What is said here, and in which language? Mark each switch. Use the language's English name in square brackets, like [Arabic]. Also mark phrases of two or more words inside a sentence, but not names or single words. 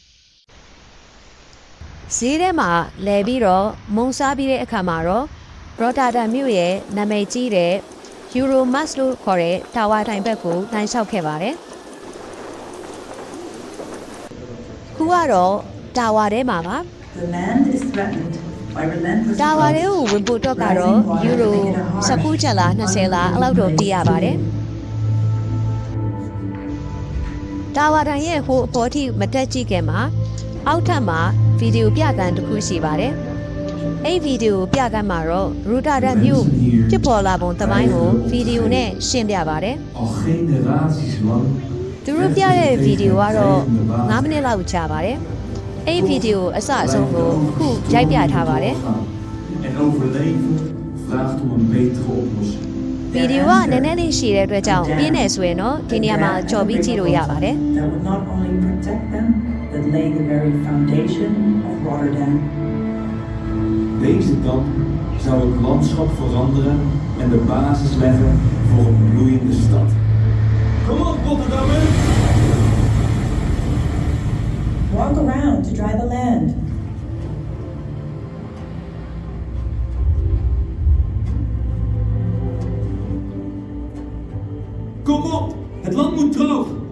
[Burmese] ဈေးထဲမှာလဲပြီးတော့မုံစားပြီးတဲ့အခါမှာတော့ Rotterdam မြို့ရဲ့နာမည်ကြီးတဲ့ Euromas လို့ခေါ်တဲ့တာဝါတိုင်ဘက်ကိုနှိုင်းလျှောက်ခဲ့ပါတယ်ခုကတော့တာဝါထဲမှာပါ [English] The land is threatened by relentless [Burmese] တာဝါထဲကိုဝင်ဖို့တော့ကတော့ယူရို19ကျပ်လား20လားအဲ့လောက်တော့တီးရပါတယ်တာဝါတိုင်ရဲ့ဟိုအပေါ်ထိမတက်ကြည့်ခင်မှာအောက်ထပ်မှာဗီဒီယိုပြကန်းတစ်ခုရှိပါတယ်အဲ့ဗီဒီယိုပြကန်းမှာတော့ရူတာဒတ်မြို့ဖြစ်ပေါ်လာပုံသမိုင်းကိုဗီဒီယိုနဲ့ရှင်းပြပါတယ် [Dutch] Al generaties lang [Burmese] သူတို့ပြတဲ့ဗီဒီယိုကတော့9မိနစ်လောက်ကြာပါတယ်အဲ့ဗီဒီယိုအစအဆုံးကိုအခုရိုက်ပြထားပါတယ် [Dutch] en overleven vraagt om een betere oplossing. [Burmese] ဗီဒီယိုကနည်းနည်းလေးရှည်တဲ့အတွက်ကြောင့်ပြင်းနေဆိုရင်တော့ဒီနေရာမှာကြော်ပြီးကြည့်လို့ရပါတယ် [English] that would not only protect them, but lay the very foundation of Rotterdam. [Dutch] Deze dam zou het landschap veranderen en de basis leggen voor een bloeiende stad. Kom op, Rotterdammers! [English] Walk around to dry the land. [Dutch] Kom op, het land moet droog!